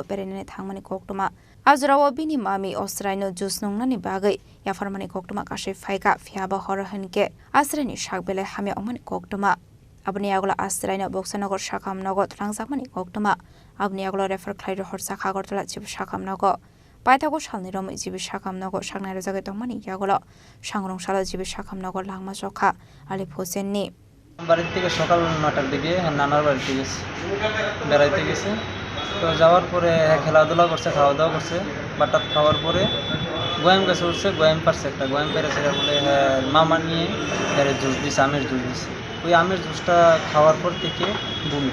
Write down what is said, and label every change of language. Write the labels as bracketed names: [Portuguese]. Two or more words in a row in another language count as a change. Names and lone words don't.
[Kok Borok] perene thangmani koktuma Azrawa bini mami Austraino jusnongnani bagai yafarmani koktuma kashe phaika phiaba horohanke asrani shakbele hame omani koktuma Abni agla astraina boxanagar shakam nago trangzakmani koktuma abni agla refer khlairo horsa khagortala jib shakam nago paitago shalni rom jib shakam nago shaknairo jagai tongmani yagolo sangrong shala jib shakam nago langma jokha Alif Hussein ni [Bangla] বাড়ির থেকে সকাল 9টার দিকে নানার বাড়িতে গেছে বেড়াইতে গেছে তো যাওয়ার পরে খেলাধুলা করছে খাওয়া দাওয়া করছে বাটাত খাওয়ার পরে গোয়াম গাছে উঠছে গোয়াম পারছে একটা গোয়াম পেরেছে বলে মামা নিয়ে জুস দিছে আমের জুস দিছে ওই আমের জুসটা খাওয়ার পর থেকে বমি